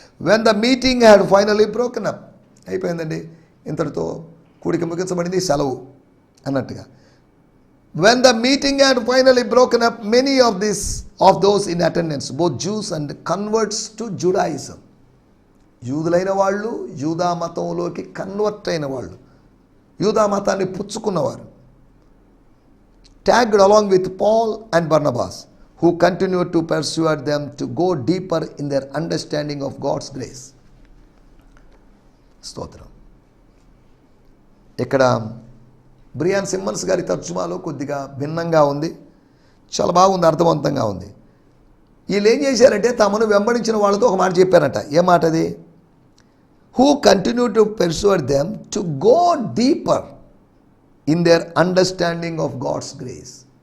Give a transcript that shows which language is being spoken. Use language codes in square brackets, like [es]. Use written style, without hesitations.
[en] when the meeting had finally broken up, [te] అయిపోయిందండి, ఇంతటితో కూడిక ముగించబడింది, సెలవు అన్నట్టుగా. [en] When the meeting had finally broken up many of those in attendance both Jews and converts to Judaism. [te] యూదులైన వాళ్ళు, యూదా మతంలోకి convert అయిన వాళ్ళు, యూదా మతాన్ని పుచ్చుకున్నవారు. [en] tagged along with Paul and Barnabas, who continued to persuade them to go deeper in their understanding of God's grace. [te] స్తోత్రం. ఇక్కడ Brian Simmons గారి తర్జుమాలో కొద్దిగా భిన్నంగా ఉంది, చాలా బాగుంది, అర్థవంతంగా ఉంది. వీళ్ళు ఏం చేశారంటే తమను వెంబడించిన వాళ్ళతో ఒక మాట చెప్పారట. ఏ మాట అది? [en] Who continue to persuade them to go deeper in their understanding of God's grace.